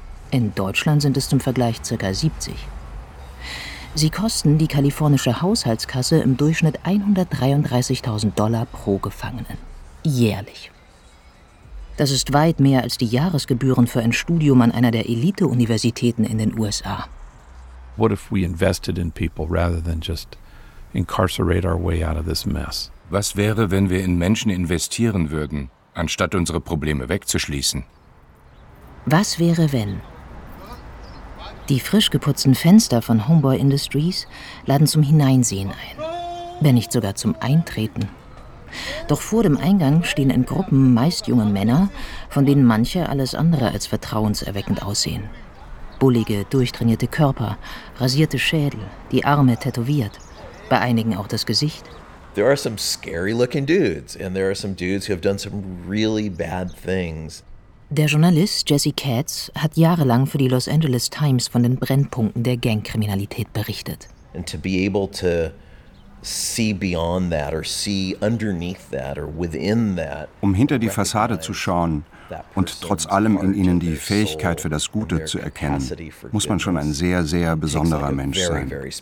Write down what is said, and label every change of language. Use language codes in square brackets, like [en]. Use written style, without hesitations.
[de] In Deutschland sind es zum Vergleich ca. 70. Sie kosten die kalifornische Haushaltskasse im Durchschnitt $133.000 pro Gefangenen. Jährlich. Das ist weit mehr als die Jahresgebühren für ein Studium an einer der Elite-Universitäten in den USA. [en] What if we invested in people rather than just incarcerate our way out of this mess? [de] Was wäre, wenn wir in Menschen investieren würden, anstatt unsere Probleme wegzuschließen? Was wäre, wenn? Die frisch geputzten Fenster von Homeboy Industries laden zum Hineinsehen ein, wenn nicht sogar zum Eintreten. Doch vor dem Eingang stehen in Gruppen meist junge Männer, von denen manche alles andere als vertrauenserweckend aussehen. Bullige, durchtrainierte Körper, rasierte Schädel, die Arme tätowiert, bei einigen auch das Gesicht. [en] There are some scary looking dudes and there are some dudes who have done some really bad things. [de] Der Journalist Jesse Katz hat jahrelang für die Los Angeles Times von den Brennpunkten der Gangkriminalität berichtet. [en] And to be able to see beyond that or see underneath that or within that. [de] Um hinter die Fassade zu schauen und trotz allem in ihnen die Fähigkeit für das Gute zu erkennen, muss man schon ein sehr, sehr besonderer Mensch sein.